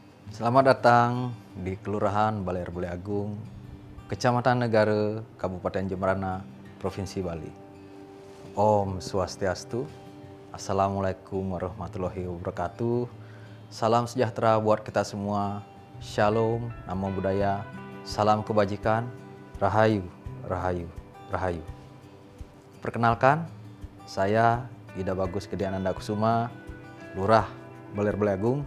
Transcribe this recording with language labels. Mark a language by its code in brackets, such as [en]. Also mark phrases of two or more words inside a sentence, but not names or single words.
[id] Selamat datang di Kelurahan Baler Bule Agung, Kecamatan Negara, Kabupaten Jemberana, Provinsi Bali. [ban] Om Swastiastu, [ar] Assalamualaikum warahmatullahi wabarakatuh. [id] Salam sejahtera buat kita semua. Shalom, [pi] namo buddhaya, [id] salam kebajikan, [ban] rahayu, rahayu, rahayu. [id] Perkenalkan, saya Ida Bagus Gediananda Kusuma, Lurah Baler Bule Agung.